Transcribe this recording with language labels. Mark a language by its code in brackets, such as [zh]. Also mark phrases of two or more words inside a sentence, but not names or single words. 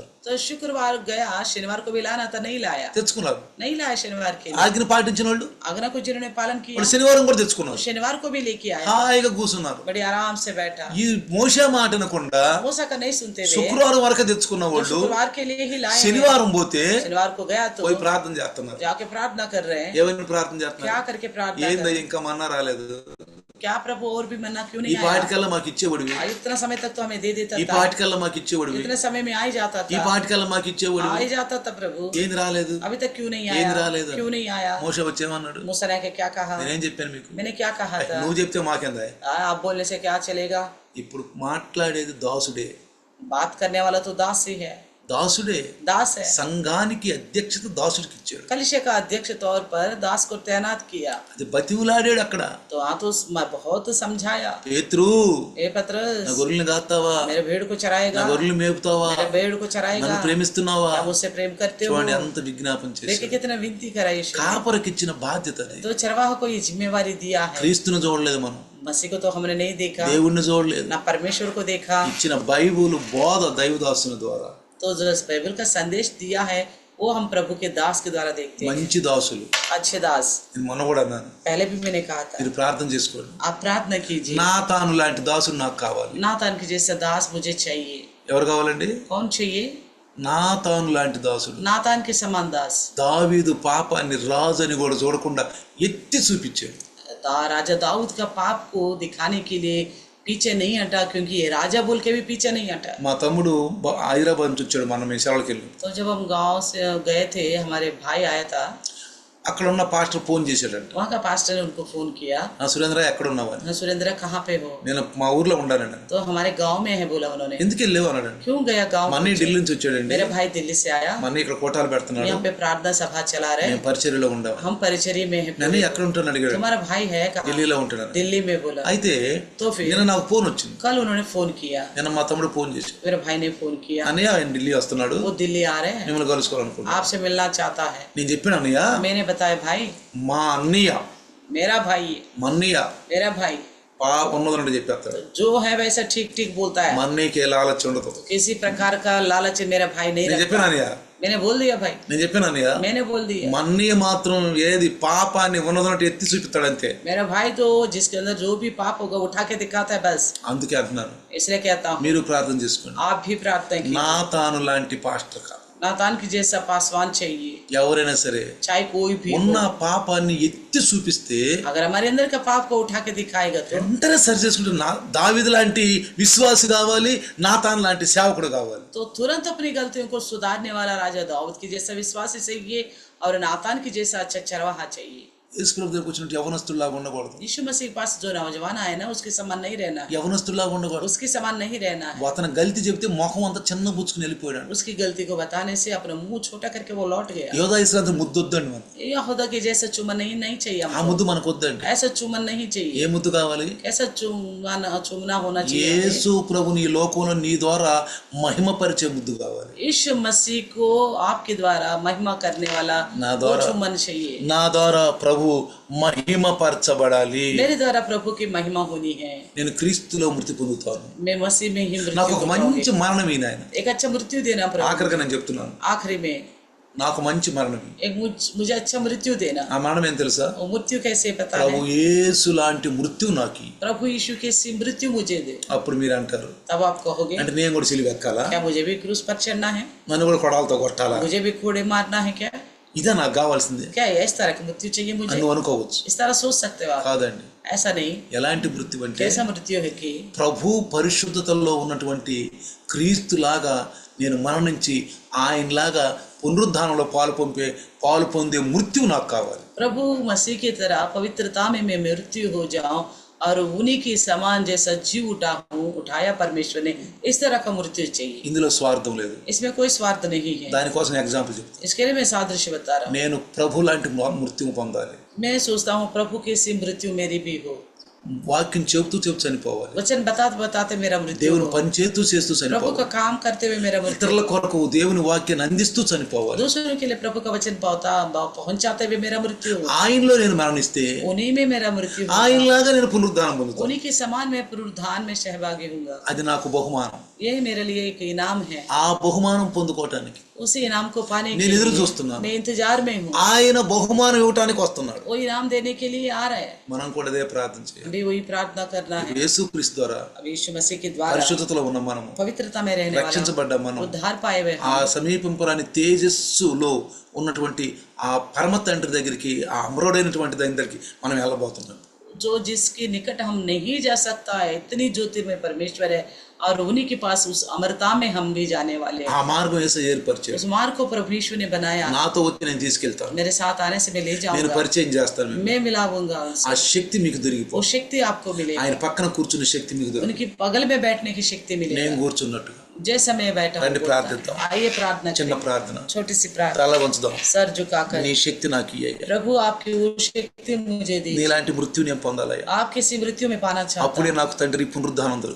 [hi] तो शुक्रवार गया, शनिवार को भी लाना था, नहीं लाया. [te] తెచ్చుకున్నారు. [hi] नहीं लाया शनिवार के लिए. [te] ఆజ్ఞ పాటించిన వాళ్ళు [hi] आज्ञा को जिन्होंने पालन किया, [te] వాళ్ళు శనివారం కూడా తెచ్చుకున్నారు. [hi] शनिवार को भी लेके आया, [te] హాయిగా కూర్చున్నారు. [hi] बड़ी आराम से बैठा. [te] ఈ మోషే మాట అనకుండా [hi] मूसा का नहीं सुनते हुए [te] శుక్రవారం వరకు తెచ్చుకున్న [hi] तो [te] వాళ్ళు [hi] शुक्रवार के लिए ही लाए. [te] శనివారం పోతే [hi] शनिवार को गया तो [te] పోయి ప్రార్థన చేస్తున్నారు. [hi] जाके प्रार्थना कर रहे हैं. [te] ఏమైనా ప్రార్థన [hi] क्या [te] చేస్తున్నారు? [hi] करके प्रार्थना कर [te] ఏందో [hi] रहे हैं? [te] ఇంకా మన్నా రాలేదు. [hi] क्या प्रभु और भी मन्ना क्यों [te] ఈ [hi] नहीं आया? [te] పాటికల్లా మాకు ఇచ్చేవాడివి. [hi] इतना समय तक तो हमें दे देता [te] ఈ [hi] था, [te] పాటికల్లా మాకు ఇచ్చేవాడివి. [hi] इतने समय में आ ही जाता [te] ఈ [hi] था, [te] పాటికల్లా మాకు [hi] आ [te] ఇచ్చేవాడివి. [hi] ही जाता था प्रभु. [te] ఏంది రాలేదు? [hi] अभी तक क्यों नहीं [te] ఏంది [hi] आया? [te] రాలేదు? [hi] क्यों नहीं आया? [te] మోషే వచ్చేమన్నాడు, [hi] मूसा ने क्या कहा? [te] నేనేం చెప్పాను మీకు? [hi] मैंने क्या कहा था? [te] నువ్వు చెప్తే మాకేందా? [hi] आप बोलने से क्या चलेगा? [te] ఇప్పుడు మాట్లాడేది దాసుడే. [hi] बात करने वाला तो दास ही है, [te] దాసుడే. [hi] दास है. [te] సంఘానికి అధ్యక్షత దాసుడికి ఇచ్చాడు. [hi] कलिशे का अध्यक्ष तौर पर दास को तैनात किया. [te] అది బతివులాడాడు అక్కడ. [hi] तो हाँ तो बहुत समझाया, [te] పేతురు [hi] ए पतरस [te] నా గొర్రెల్ని కాస్తావా? [hi] मेरे भेड़ को [te] నా [hi] चराएगा, [te] గొర్రెలు మేపుతావా? [hi] मेरे भेड़ को चराएगा, [te] నన్ను ప్రేమిస్తున్నావా? [hi] क्या मुझसे प्रेम करते हो? [te] చూడండి ఎంత విజ్ఞాపన [hi] देखिए [te] చేశాడు. [hi] कितना विनती करा यीशु ने. [te] కాపరికి ఇచ్చిన బాధ్యత అది. [hi] तो चरवाह को ये जिम्मेवारी दिया है. [te] క్రీస్తును చూడలేదు మనం, [hi] मसीह को तो हमने नहीं देखा, [te] దేవుణ్ణి చూడలేదు. [hi] ना परमेश्वर को देखा. [te] ఇచ్చిన బైబుల్ బోధ దైవదాసుని ద్వారా. [hi] तो जो इस बाइबल का संदेश दिया है वो हम प्रभु के दास के द्वारा देखते हैं. [te] మంచి దాసులు. [hi] अच्छे दास. [te] నేను మొన్న కూడా అన్నాను, [hi] पहले भी मैंने कहा था, [te] మీరు ప్రార్థన చేసుకోండి. [hi] आप प्रार्थना कीजिए. [te] నా తాను లాంటి దాసుడు నాకు కావాలి. [hi] नातान के जैसा दास मुझे चाहिए. [te] ఎవరు కావాలండి? [hi] कौन चाहिए? [te] నా తాను లాంటి దాసుడు. [hi] नातान के समान दास. [te] దావీదు పాపాన్ని రాజు అని కూడా చూడకుండా ఎత్తి చూపించాడు. [hi] राजा दाऊद का पाप को दिखाने के लिए पीछे नहीं हटा, क्योंकि ये राजा बोल के भी पीछे नहीं हटा. [te] మా తమ్ముడు హైదరాబాద్ నుంచి వచ్చాడు, మనం ఈ సేవలకు వెళ్ళి. [hi] तो जब हम गांव से गए थे, हमारे भाई आया था, [te] అక్కడ ఉన్న పాస్టర్ ఫోన్ చేశాడంట, [hi] वहाँ का पास्टर ने उनको फोन किया, [te] నా సురేంద్ర ఎక్కడ ఉన్నావని. [hi] हाँ सुरेंद्र कहाँ पे हो? [te] నేను మా ఊర్లో ఉండానండి. [hi] तो हमारे गांव में है बोला उन्होंने. [te] ఎందుకు వెళ్ళావు అన్నాడండి. [hi] क्यों गया गांव? [te] మన్నీ ఢిల్లీ నుంచి వచ్చాడండి. [hi] मेरा भाई दिल्ली से आया, [te] మన్నీ ఇక్కడ కోటాలు పెడుతున్నాడు, [hi] यहाँ पे प्रार्थना सभा चला रहे, [te] నేను పరిచర్యలో ఉండవు. [hi] हम परिचर्या में है. [te] నన్ను ఎక్కడ ఉంటాను అడిగాడు. [hi] तुम्हारा भाई है कहाँ? [te] ఢిల్లీలో ఉంటాడు. [hi] दिल्ली में बोला. [te] అయితే [hi] तो फिर [te] నిన్న నాకు ఫోన్ వచ్చింది. [hi] कल उन्होंने फोन किया, [te] నిన్న మా తమ్ముడు ఫోన్ చేసి, [hi] मेरे भाई ने फोन किया, [te] అన్నయ్య ఆయన ఢిల్లీ వస్తున్నాడు, [hi] वो दिल्ली आ रहे हैं, [te] మిమ్మల్ని కలుసుకోవాలనుకుంటున్నాను. [hi] आपसे मिलना चाहता है. [te] నేను చెప్పాను, అన్నయ్య [hi] मैंने बताया भाई, [te] మా అన్నయ్య [hi] मेरा भाई, [te] మా అన్నయ్య [hi] मेरा भाई [te] ఉన్నదంటే చెప్పేస్తాడు. [hi] जो है वैसा ठीक ठीक बोलता है, [te] మా అన్నయ్యకి లాలచ్చి ఉండదు. [hi] किसी प्रकार का लालच मेरा भाई नहीं [te] నేను చెప్పాను [hi] रखता. [te] అన్నయ్య, [hi] मैंने बोल दिया भाई, [te] నేను చెప్పాను అన్నయ్య, [hi] मैंने बोल दिया. [te] మా అన్నయ్య మాత్రం ఏది పాపాన్ని ఉన్నదంటే ఎత్తి చూపిస్తాడు అంతే. [hi] मेरा भाई तो जिसके अंदर जो भी पाप होगा उठा के दिखाता है बस. [te] అందుకే అంటున్నాను, [hi] इसलिए कहता हूँ [te] మీరు ప్రార్థన చేసుకోండి. [hi] आप भी प्रार्थना कीजिए. [te] నా తాను లాంటి పాస్టర్ కాదు. [hi] नातान की जैसा पासवान चाहिए, [te] ఎవరైనా సరే [hi] चाहे कोई भी [te] ఉన్న [hi] हो. [te] పాపాన్ని ఎత్తి చూపిస్తే [hi] अगर हमारे अंदर का पाप को उठा के दिखाएगा तो [te] వెంటనే సరి చేసుకుంటే దావీదు లాంటి విశ్వాసి కావాలి, నాతాన్ లాంటి సేవకుడు కావాలి. [hi] तुरंत अपनी गलतियों को सुधारने वाला राजा दाऊद की जैसा विश्वासी चाहिए और नातान की जैसा अच्छा चरवाहा चाहिए. [te] యేసుప్రభు దగ్గరికి వచ్చినట్టు యవనస్తుల్లాగా ఉండకూడదు. [hi] यीशु मसीह के पास जो नौजवान आए ना उसके समान नहीं रहना है, [te] యవనస్తుల్లాగా ఉండకూడదు. [hi] उसके समान नहीं रहना है. [te] అతను గల్తీ చెప్తే మొహం అంతా చిన్న బుచ్చుకుని వెళ్ళిపోయాడు. [hi] उसकी गलती को बताने से अपना मुंह छोटा करके वो लौट गया. [te] యోధా ఇస్రాయేల్ ముద్దొద్దండి మనం. [hi] यहूदा के जैसा चुमन नहीं चाहिए [te] ఆ [hi] हमको. [te] ముద్దు మనకు వద్దండి. [hi] ऐसा चुमन नहीं [te] ఏ [hi] चाहिए. [te] ముద్దు కావాలి? [hi] ऐसा चुमना होना चाहिए. [te] యేసు ప్రభుని ఈ లోకంలో నీ ద్వారా మహిమపరిచే ముద్దు కావాలి. [hi] यीशु मसीह को आपके द्वारा महिमा करने वाला ना वो द्वारा- चुमन चाहिए. [te] నా ద్వారా ప్రభు మహిమపరచబడాలి. [hi] मेरे द्वारा प्रभु की महिमा होनी है. [te] నేను క్రీస్తులో మృతి పొందుతాను. [hi] मैं मसीह में ही [te] నాకు ఒక [hi] मृत्यु [te] మంచి [hi] पाऊंगी. [te] మరణం ఈయన ఆయన. [hi] एक अच्छा मृत्यु देना प्रभु. [te] ఆఖరిగా నేను చెప్తున్నాను, [hi] आखिरी में [te] నాకు మంచి మరణం ఇయ్యి. [hi] एक मुझे अच्छा मृत्यु देना. [te] ఆ మరణం ఏం తెలుసా? [hi] वो मृत्यु कैसे पता [te] ప్రభు [hi] है? [te] యేసు లాంటి మృత్యు నాకు ఇయ్యి. [hi] प्रभु यीशु की सी मृत्यु मुझे दे. [te] అప్పుడు మీరు అంటారు, [hi] तब आप कहोगे [te] అంటే నేను కూడా సిలువ ఎక్కాలా? [hi] क्या मुझे भी क्रूस पर चढ़ना है? [te] నన్ను కూడా కొడాలతో కొట్టాలా? [hi] मुझे भी कोड़े मारना है क्या? [te] ఇదే నాకు కావాల్సింది [hi] क्या है इस तरह की मृत्यु चाहिए [te] అని [hi] मुझे? [te] నువ్వు అనుకోవచ్చు. [hi] इस तरह सोच सकते हो आप? [te] కాదండి. [hi] ऐसा नहीं. [te] ఎలాంటి మృత్యు అంటే [hi] कैसा मृत्यु है कि [te] ప్రభు పరిశుద్ధతలో ఉన్నటువంటి క్రీస్తులాగా నేను మరణించి ఆయనలాగా పునరుద్ధానంలో పాలు పొందే మృత్యు నాకు కావాలి. [hi] प्रभु मसीह की तरह पवित्रता में मैं मृत्यु हो जाऊं और उन्हीं की समान जैसा जीव उठाया परमेश्वर ने, इस तरह का मृत्यु चाहिए. [te] ఇందులో స్వార్థం లేదు. [hi] इसमें कोई स्वार्थ नहीं है. [te] దానికోసం ఎగ్జాంపుల్ చెప్తాను. [hi] इसके लिए मैं सादृश्य बता रहा हूँ. [te] నేను ప్రభు లాంటి మృత్యువు పొందాలి. [hi] मैं सोचता हूँ प्रभु की सी मृत्यु मेरी भी हो. [te] వాక్యం చెబుతూ చనిపోవాలి. [hi] वचन बताते बताते मेरा मृत्यु [te] దేవుని [hi] हो. [te] పని చేస్తూ [hi] प्रभु का [te] చనిపోవాలి. [hi] काम करते हुए मेरा मृत्यु [te] ఇతరుల కొరకు దేవుని వాక్యాన్ని అందిస్తూ చనిపోవాలి. [hi] दूसरों के लिए प्रभु का वचन पहुंचाते हुए मेरा मृत्यु हो. [te] ఆయనలో నేను మరణిస్తే [hi] उन्हीं में मेरा मृत्यु हो. [te] ఆయనలాగా నేను పునరుద్ధానం పొందుతాను. [hi] उन्हीं के समान मैं पुनरुत्थान में सहभागी हूँगा. [te] అది నాకు బహుమానం. [hi] यही मेरे लिए एक इनाम है. [te] ఆ బహుమానం పొందుకోవటానికి [hi] उसी इनाम को पाने के [te] నేను ఎదురు [hi] लिए [te] చూస్తున్నాను. [hi] मैं इंतजार में हूँ. [te] ఆయన బహుమానం ఇవ్వటానికి వస్తున్నాడు. [hi] वो इनाम देने के लिए आ रहा है. [te] మనం కూడా అదే ప్రార్థన చేయాలి. [hi] अभी वही प्रार्थना करना है. [te] యేసుక్రీస్తు ద్వారా [hi] अब यीशु मसीह के द्वारा [te] పరిశుద్ధతలో ఉన్న మనము, [hi] पवित्रता में रहने वाला [te] రక్షించబడ్డ మనం, [hi] उद्धार पाए हुए [te] ఆ [hi] हम, [te] సమీపింపరాని తేజస్సులో ఉన్నటువంటి ఆ పరమ తండ్రి దగ్గరికి, ఆ అమరుడైనటువంటి దాని దగ్గరికి మనం వెళ్ళబోతున్నాం. [hi] जो जिसके निकट हम नहीं जा सकता है, इतनी ज्योतिर्मय परमेश्वर है और उन्हीं के पास उस अमरता में हम भी जाने वाले हैं. [te] ఆ మార్గం యేసు ఏర్పరిచాడు. [hi] उस मार्ग को प्रभु यीशु ने बनाया. [te] నాతో వచ్చి నేను తీసుకెళ్తాను. [hi] मेरे साथ आने से मैं ले [te] నేను [hi] जाऊंगा, [te] పరిచయం చేస్తాను. [hi] मैं मिलाऊंगा [te] ఆ [hi] उनसे. [te] శక్తి మీకు దొరికిపో. [hi] वो शक्ति आपको मिलेगी. [te] ఆయన పక్కన కూర్చున్న శక్తి మీకు దొరికి [hi] उनकी बगल में बैठने की शक्ति [te] నేను [hi] मिलेगी. [te] కూర్చున్నట్టుగా [hi] जैसा मैं बैठा [te] రండి [hi] हूँ, [te] ప్రార్థిద్దాం. [hi] आइए प्रार्थना [te] చిన్న [hi] करें. [te] ప్రార్థన. [hi] छोटी सी प्रार्थना. [te] తల వంచుదాం. [hi] सर झुकाकर, [te] నీ శక్తి నాకు ఇయ్యయ్యా. [hi] प्रभु आपकी वो शक्ति मुझे दी. [te] నీలాంటి మృత్యు నేను పొందాలయ్యా. [hi] आप किसी मृत्यु में पाना चाहता [te] అప్పుడే నాకు తండ్రి పునరుద్ధానం దొరుకుతుంది.